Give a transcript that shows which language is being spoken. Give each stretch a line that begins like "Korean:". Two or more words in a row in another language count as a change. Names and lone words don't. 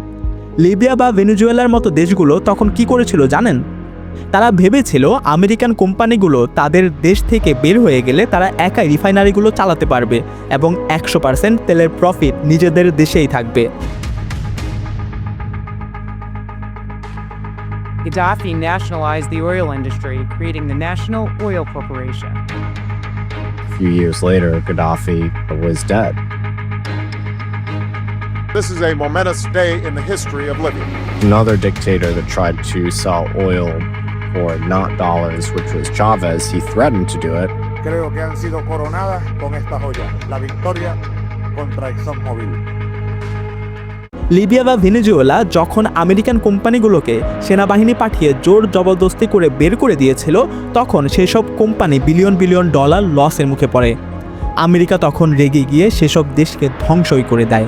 Bangla: লিবিয়া বা ভেনেজুয়েলার মতো দেশগুলো তখন কি করেছিল জানেন? তারা ভেবেছিল আমেরিকান কোম্পানিগুলো তাদের দেশ থেকে বের হয়ে গেলে তারা একাই রিফাইনারিগুলো চালাতে পারবে এবং 100% তেলের প্রফিট নিজেদের দেশেই থাকবে।
English: Gaddafi nationalized the oil industry, creating the National Oil Corporation. A few years later, Gaddafi was dead. This is a momentous day in the history of Libya. Another dictator that tried to sell oil for not dollars, which was Chavez, he threatened to do it.
Spanish: Creo que han sido coronadas con esta joya, la victoria contra ExxonMobil.
Bangla: লিবিয়া বা ভেনেজুয়েলা যখন আমেরিকান কোম্পানিগুলোকে সেনাবাহিনী পাঠিয়ে জোর জবরদস্তি করে বের করে দিয়েছিল, তখন সেসব কোম্পানি বিলিয়ন বিলিয়ন ডলার লসের মুখে পড়ে। আমেরিকা তখন রেগে গিয়ে সেসব দেশকে ধ্বংসই করে দেয়।